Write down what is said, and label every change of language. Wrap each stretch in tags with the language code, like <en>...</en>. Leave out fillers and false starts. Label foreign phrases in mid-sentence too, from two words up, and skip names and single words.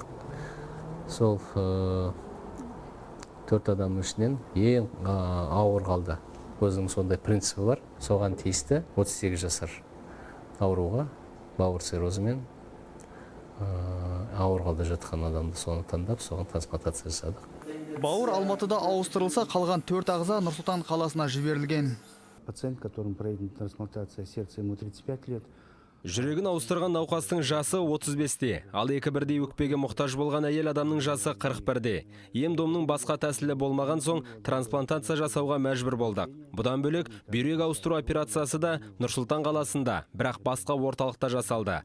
<kk>Сол 4 адамның ішінен ең ауыр халда өзінің сондай принципі бар. Соған тиісті 38 жасар ауруға бауыр циррозымен ауыр халде жатқан адамды соны таңдап, соған трансплантация жасадық. Бауыр Алматыда ауыстырылса, қалған 4 ағза Нұр-Сұлтан қаласына жіберілген.</kk> <ru>Пациент, которым проведена трансплантация сердца, ему 35 лет.</ru> <kk>Жүрегін ауыстырған науқастың жасы 35-те, ал 2-1 өкпеге мұқтаж болған әйел адамның жасы 41-де. Ем-домның басқа тәсілі болмаған соң трансплантация жасауға мәжбүр болдық. Бұдан бөлек бүйрек ауыстыру операциясы да Нұр-Сұлтан қаласында, бірақ басқа орталықта жасалды.</kk>